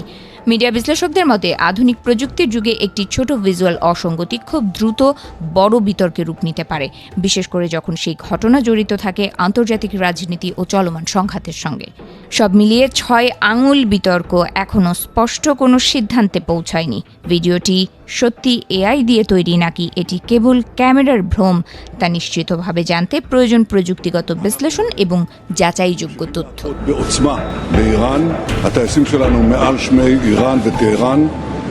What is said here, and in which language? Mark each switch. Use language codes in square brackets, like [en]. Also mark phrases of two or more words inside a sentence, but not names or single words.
[bn] মিডিয়া বিশ্লেষকদের মতে আধুনিক প্রযুক্তির যুগে একটি ছোট ভিজুয়াল অসঙ্গতি খুব দ্রুত বড় বিতর্কে রূপ নিতে পারে, বিশেষ করে যখন সেই ঘটনা জড়িত থাকে আন্তর্জাতিক রাজনীতি ও চলমান সংঘাতের সঙ্গে। সব মিলিয়ে 6 আঙুল বিতর্ক এখনও স্পষ্ট কোনো সিদ্ধান্তে পৌঁছায়নি। ভিডিওটি সত্যি এআই দিয়ে তৈরি নাকি এটি কেবল ক্যামেরার ভ্রম তা নিশ্চিতভাবে জানতে প্রয়োজন প্রযুক্তিগত বিশ্লেষণ এবং যাচাইযোগ্য তথ্য। [he] בעוצמה באיראן, הטייסים שלנו מעל שמי איראן וטהרן